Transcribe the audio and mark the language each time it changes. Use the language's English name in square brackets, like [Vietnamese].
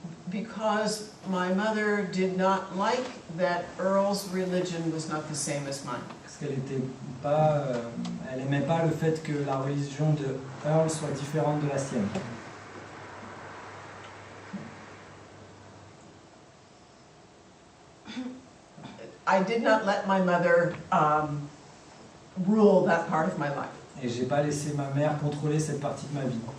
[English] Because my mother did not like that Earl's religion was not the same as mine. [French] Parce elle aimait pas le fait que la religion de Earl soit différente de la sienne. [English] I did not let my mother rule that part of my life. [French] Et j'ai pas laissé ma mère contrôler cette partie de ma vie.